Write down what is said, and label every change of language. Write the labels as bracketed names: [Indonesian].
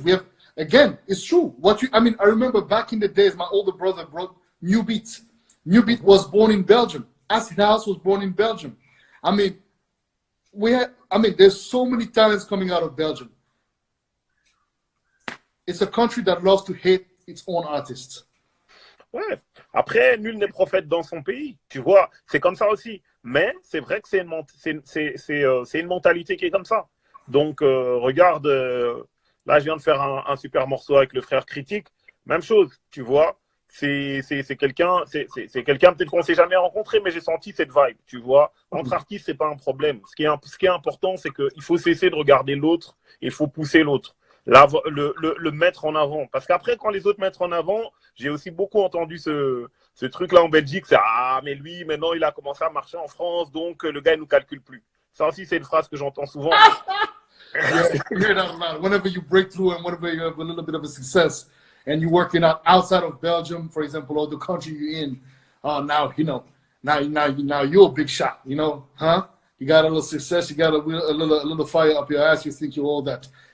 [English] We have, again, it's true. I remember back in the days, my older brother brought New Beat. New Beat was born in Belgium. Acid House was born in Belgium. There's so many talents coming out of Belgium. It's a country that loves to hate its own artists. [French] Ouais. Après, nul n'est prophète dans son pays. Tu vois, c'est comme ça aussi. Mais c'est vrai que c'est une mentalité qui est comme ça. Donc, regarde, là, je viens de faire un super morceau avec le frère Critique. Même chose, tu vois. C'est quelqu'un peut-être qu'on ne s'est jamais rencontré, mais j'ai senti cette vibe, tu vois. Entre artistes, c'est pas un problème. Ce qui est important, c'est qu'il faut cesser de regarder l'autre et il faut pousser l'autre. Le mettre en avant. Parce qu'après, quand les autres mettent en avant, j'ai aussi beaucoup entendu ce truc-là en Belgique, c'est « Ah, mais lui, maintenant, il a commencé à marcher en France, donc le gars, il ne nous calcule plus. » Ça aussi, c'est une phrase que j'entends souvent. [English] Yeah, you hear that a lot. Whenever you break through and whenever you have a little bit of a success and you're working out outside of Belgium, for example, or the country you're in, now, now you're a big shot, huh? You got a little success, you got a little fire up your ass, you think you're all that.